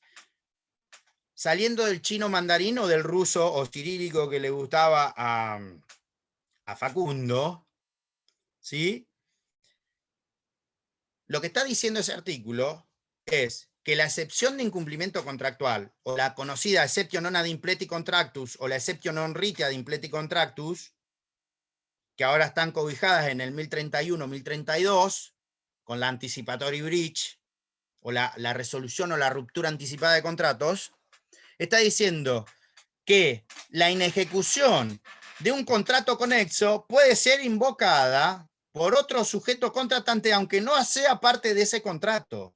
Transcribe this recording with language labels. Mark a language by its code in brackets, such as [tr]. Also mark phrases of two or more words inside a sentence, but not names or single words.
[es] Saliendo del chino mandarín o del ruso o cirílico que le gustaba a Facundo, ¿sí? Lo que está diciendo ese artículo es que la excepción de incumplimiento contractual, o la conocida [la] exceptio non ad impleti contractus, [es] o la [la] exceptio non rite ad impleti contractus, [es] que ahora están cobijadas en el 1031, 1032, con la [en] anticipatory breach, [es] o la resolución o la ruptura anticipada de contratos, está diciendo que la inejecución de un contrato conexo puede ser invocada por otro sujeto contratante, aunque no sea parte de ese contrato.